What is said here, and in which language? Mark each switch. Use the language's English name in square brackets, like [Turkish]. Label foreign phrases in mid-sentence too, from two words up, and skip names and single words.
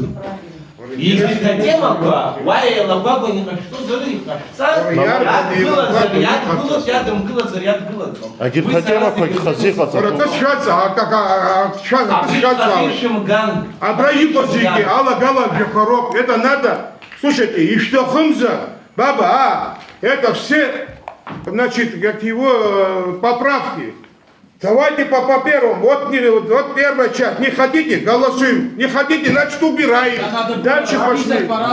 [Abkhazian] Егьырҭ атемақәа уа еилагәагәаны иҟашәҵозар иҟашәҵар, иадгылазар иадгылаӡом. Агьырҭ атемақәагьы хазы иҟаҵатәуп. Абра иҟоу зегьы алагалагәақәа роуп. [Russian] Это надо, слушайте, ишәҭахымзар, баба, это все, значит, как его поправки. Давайте по первому. Вот первая часть. Не хотите, голосуем. Не хотите, значит убираем. Дальше пошли.